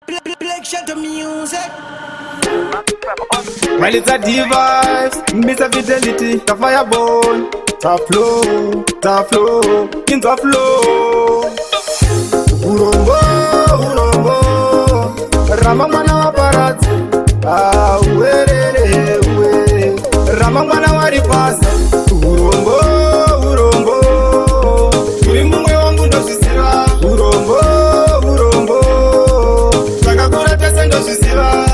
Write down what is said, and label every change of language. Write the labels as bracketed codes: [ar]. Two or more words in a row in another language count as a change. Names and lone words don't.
[en] Black Shelter Music. Well, it's a device, Mister Fidelity, the fireball, the flow, the flow, in the flow. [sn] Urombo, urombo, Ramamana wa paradzi, ah, uwerere, uwe. Ramamana wa ripasa, urombo, urombo, uri mumwe wangu ndozviziva. Urombo, urombo, takakura tese ndozviziva.